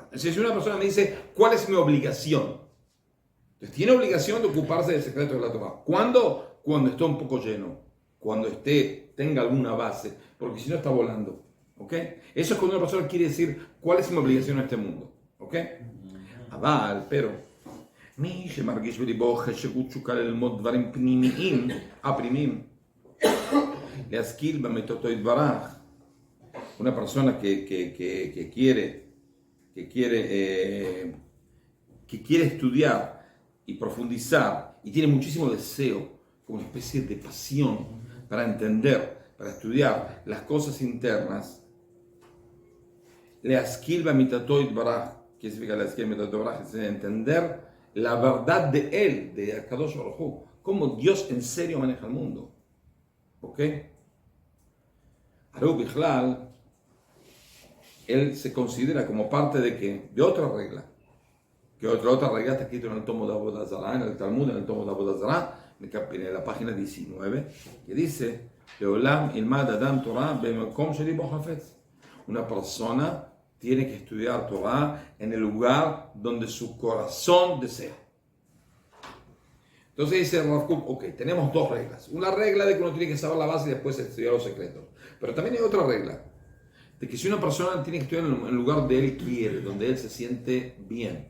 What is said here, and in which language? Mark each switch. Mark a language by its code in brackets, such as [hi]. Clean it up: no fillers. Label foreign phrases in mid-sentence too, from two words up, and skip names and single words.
[es] Es decir, si una persona me dice, ¿cuál es mi obligación? Entonces tiene obligación de ocuparse del secreto de la Torah. ¿Cuándo? Cuando esté un poco lleno, cuando tenga alguna base, porque si no está volando. ¿Ok? Eso es cuando una persona quiere decir, ¿cuál es mi obligación en este mundo? ¿Ok? [he] pero מי שמרגיש בליבו חשיבות תשוקה ללמוד דברים פנימיים, להשכיל במיתתו יתברך. [es] Una persona que quiere estudiar y profundizar y tiene muchísimo deseo, como una especie de pasión para entender, para estudiar las cosas internas, [he] להשכיל במיתתו יתברך, [es] ¿qué significa [he] להשכיל במיתתו יתברך? [es] Es entender la verdad de él, de [he] הקדוש ברוך הוא, [es] cómo Dios en serio maneja el mundo. ¿Ok? [he] הרי בכלל, [es] él se considera como parte de otra regla. Que otra regla está escrita en el tomo de Avodah Zarah, en el Talmud, en el tomo de Avodah Zarah, en la página 19, que dice: [he] לעולם ילמד אדם תורה במקום שליבו חפץ. [es] Una persona tiene que estudiar Torah en el lugar donde su corazón desea. Entonces dice Rav Kook, ok, tenemos dos reglas. Una regla de que uno tiene que saber la base y después estudiar los secretos. Pero también hay otra regla, de que si una persona tiene que estudiar en el lugar donde él quiere, donde él se siente bien.